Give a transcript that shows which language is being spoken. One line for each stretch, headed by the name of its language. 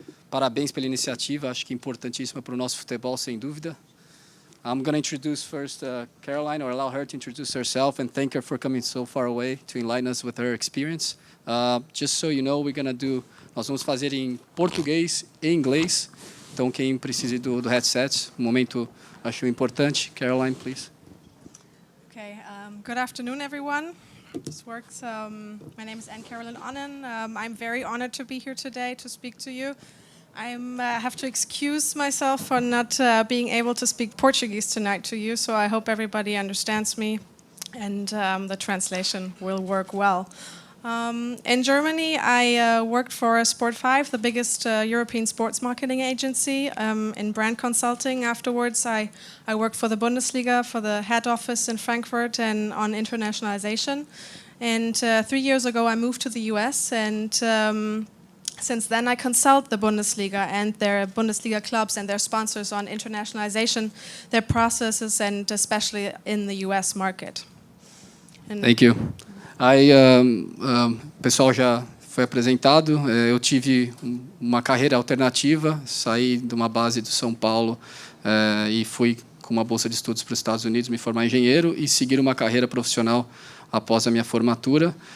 Portuguese: Parabéns pela iniciativa. Acho que é importantíssima para o nosso futebol, sem dúvida.
English: I'm going to introduce first Caroline, or allow her to introduce herself, and thank her for coming so far away to enlighten us with her experience. Just so you know,
Portuguese: nós vamos fazer em português e inglês. Então, quem precisa do headset, no momento acho importante.
English: Caroline, please. Okay. Good afternoon, everyone. This works. My name is Anne-Caroline Onnen. I'm very honored to be here today to speak to you. I have to excuse myself for not being able to speak Portuguese tonight to you, so I hope everybody understands me and the translation will work well. In Germany, I worked for Sport5, the biggest European sports marketing agency, in brand consulting. Afterwards, I worked for the Bundesliga, for the head office in Frankfurt, and on internationalization. And 3 years ago, I moved to the US, and since then, I consult the Bundesliga and their Bundesliga clubs and their sponsors on internationalization, their processes, and especially in the US market. Thank you.
Portuguese: O pessoal já foi apresentado. Eu tive uma carreira alternativa, saí de uma base do São Paulo e fui com uma bolsa de estudos para os Estados Unidos, me formar engenheiro e seguir uma carreira profissional após a minha formatura.